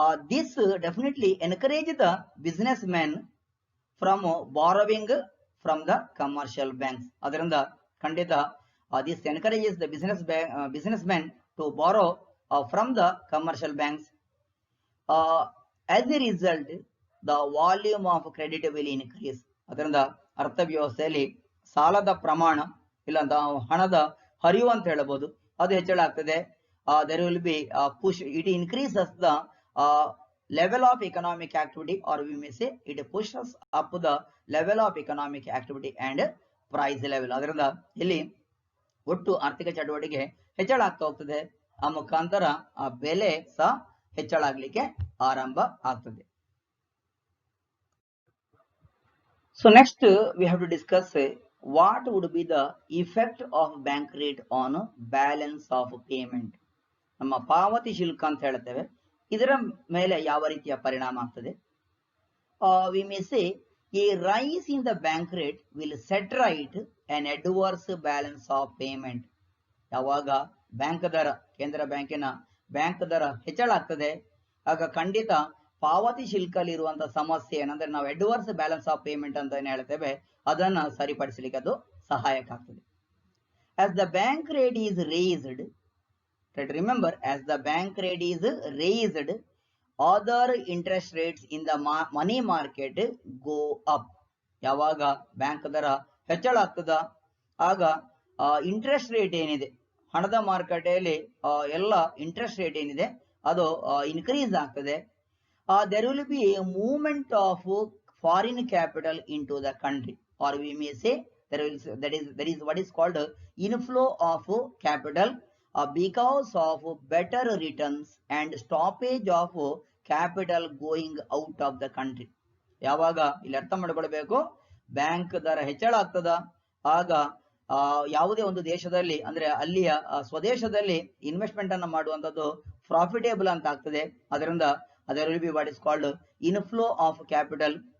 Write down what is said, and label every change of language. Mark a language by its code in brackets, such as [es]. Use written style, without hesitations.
[en] This definitely encourage the businessmen from borrowing from the commercial banks. [kn] ಅದರಿಂದ ಖಂಡಿತ [en] this encourages the businessmen to borrow from the commercial banks. As a result, the volume of credit will increase. [kn] ಅದರಿಂದ ಅರ್ಥವ್ಯವಸ್ಥೆಯಲ್ಲಿ ಸಾಲದ ಪ್ರಮಾಣ ಇಲ್ಲ ಹಣದ ಹರಿವು ಅಂತ ಹೇಳಬಹುದು ಅದು ಹೆಚ್ಚಳ ಆಗ್ತದೆ. [en] there will be push, it increases the level of economic activity, or we may say it pushes up the level of economic activity and price level. [kn] ಅದರಿಂದ ಇಲ್ಲಿ ಒಟ್ಟು ಆರ್ಥಿಕ ಚಟುವಟಿಕೆ ಹೆಚ್ಚಳ ಆಗ್ತಾ ಹೋಗ್ತದೆ. ಆ ಮುಖಾಂತರ ಆ ಬೆಲೆ ಸಹ ಹೆಚ್ಚಳ ಆಗ್ಲಿಕ್ಕೆ ಆರಂಭ ಆಗ್ತದೆ. [en] So next we have to discuss what would be the effect of bank rate on balance of payment. [kn] ನಮ್ಮ ಪಾವತಿ ಶುಲ್ಕ ಅಂತ ಹೇಳ್ತೇವೆ, ಇದರ ಮೇಲೆ ಯಾವ ರೀತಿಯ ಪರಿಣಾಮ ಆಗ್ತದೆ. [en] we may say a rise in the bank rate will set right an adverse balance of payment. [kn] ಯಾವಾಗ ಬ್ಯಾಂಕ್ ದರ, ಕೇಂದ್ರ ಬ್ಯಾಂಕಿನ ಬ್ಯಾಂಕ್ ದರ ಹೆಚ್ಚಳ ಆಗ್ತದೆ ಆಗ ಖಂಡಿತ ಪಾವತಿ ಶುಲ್ಕಲ್ಲಿ ಇರುವಂತಹ ಸಮಸ್ಯೆ ಏನಂದ್ರೆ ನಾವು ಅಡ್ವರ್ಸ್ ಬ್ಯಾಲೆನ್ಸ್ ಆಫ್ ಪೇಮೆಂಟ್ ಅಂತ ಏನ್ ಹೇಳ್ತೇವೆ ಅದನ್ನ ಸರಿಪಡಿಸಲಿಕ್ಕೆ ಅದು ಸಹಾಯಕ ಆಗ್ತದೆ. [en] as the bank rate is raised, remember, as the bank rate is raised, other interest rates in the money market go up. [kn] ಯಾವಾಗ ಬ್ಯಾಂಕ್ ದರ ಹೆಚ್ಚಳ ಆಗ್ತದ ಆಗ ಇಂಟ್ರೆಸ್ಟ್ ರೇಟ್ ಏನಿದೆ ಹಣದ ಮಾರುಕಟ್ಟೆಯಲ್ಲಿ ಎಲ್ಲ ಇಂಟ್ರೆಸ್ಟ್ ರೇಟ್ ಏನಿದೆ ಅದು ಇನ್ಕ್ರೀಸ್ ಆಗ್ತದೆ. [en] there will be a movement of foreign capital into the country, or we may say that is what is called inflow of capital because of better returns and stoppage of capital going out of the country. [kn] ಯಾವಾಗ ಇಲ್ಲಿ ಅರ್ಥ ಮಾಡ್ಕೊಳ್ಬೇಕು, bank ದರ ಹೆಚ್ಚಳ ಆಗ್ತದ ಆಗ ಯಾವುದೇ ಒಂದು ದೇಶದಲ್ಲಿ ಅಂದ್ರೆ ಅಲ್ಲಿಯ ಸ್ವದೇಶದಲ್ಲಿ ಇನ್ವೆಸ್ಟ್ಮೆಂಟ್ ಅನ್ನ ಮಾಡುವಂತದ್ದು ಪ್ರಾಫಿಟೇಬಲ್ ಅಂತ ಆಗ್ತದೆ. ಅದರಿಂದ [en] there will be what is called inflow of capital.